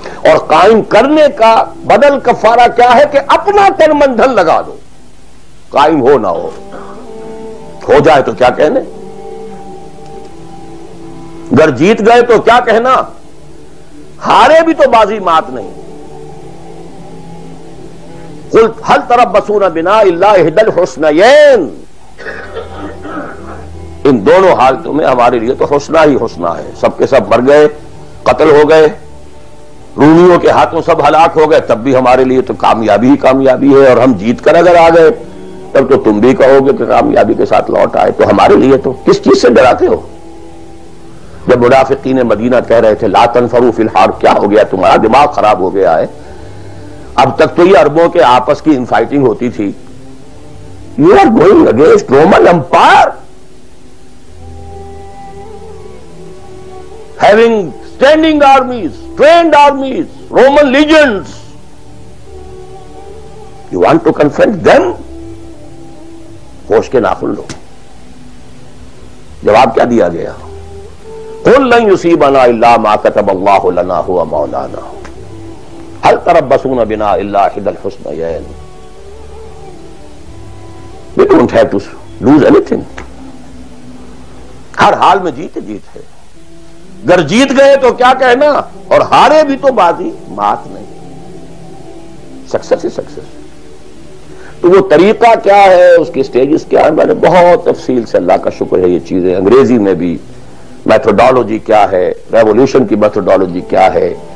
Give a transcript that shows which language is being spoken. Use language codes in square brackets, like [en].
[ur] اور قائم کرنے کا بدل کفارہ کیا ہے کہ اپنا تن من دھن لگا دو. قائم ہو نہ ہو جائے تو کیا کہنے، اگر جیت گئے تو کیا کہنا، ہارے بھی تو بازی مات نہیں. [ar] قل هل تربصون بنا الا احدى الحسنيين. [ur] ان دونوں حالتوں میں ہمارے لیے تو حسنہ ہی حسنہ ہے. سب کے سب مر گئے، قتل ہو گئے، رومیوں کے ہاتھوں سب ہلاک ہو گئے، تب بھی ہمارے لیے تو کامیابی ہی کامیابی ہے. اور ہم جیت کر اگر آ گئے تب تو تم بھی کہو گے کہ کامیابی کے ساتھ لوٹ آئے. تو ہمارے لیے تو کس چیز سے ڈراتے ہو؟ جب منافقین مدینہ کہہ رہے تھے [ar] لا تنفروا فی الحرب، [ur] کیا ہو گیا تمہارا دماغ خراب ہو گیا ہے؟ اب تک تو یہ عربوں کے آپس کی انفائٹنگ ہوتی تھی. [en] You are going against Roman empire having standing armies, trained armies, Roman legions. You want to confront them? [ur] ہوش کے ناخن لو. جواب کیا دیا گیا؟ [ar] قل لن يصيبنا الا ما كتب الله لنا هو مولانا هل تربصون بنا الا احدى الحسنيين. [en] We don't have to lose anything. [ur] ہر حال میں جیت جیت ہے. اگر جیت گئے تو کیا کہنا، اور ہارے بھی تو بازی مات نہیں. سکسس ہی سکسس. تو وہ طریقہ کیا ہے، اس کے سٹیجز کیا ہے، میں نے بہت تفصیل سے، اللہ کا شکر ہے، یہ چیزیں انگریزی میں بھی، میتھوڈالوجی کیا ہے، ریولوشن کی میتھوڈالوجی کیا ہے.